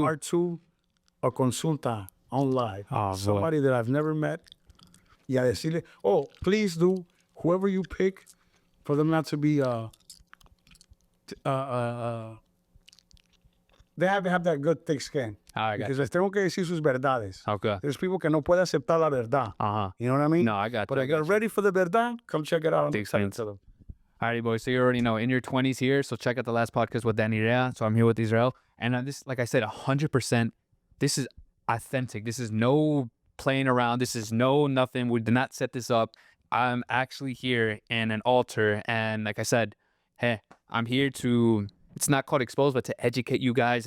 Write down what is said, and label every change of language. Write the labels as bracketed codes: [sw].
[en] Part 2, a consulta on live. Oh, somebody that I've never met. Yeah, [es] decirle, [en] please do, whoever you pick, for them not to be, they have to have that good thick skin. [es] Because les tengo que decir sus verdades. [en] Okay. There's people [es] que no pueden aceptar la verdad. [en] You know what I mean? No, I got But I got ready for the verdad. Come check it out. Alrighty, boys. So you already know, in your 20s here. So check out the last podcast with Danny Rea. So I'm here with Israel. And this, like I said, 100%, this is authentic. This is no playing around. This is no nothing. We did not set this up. I'm actually here in an altar. And like I said, hey, I'm here to, it's not called expose, but to educate you guys.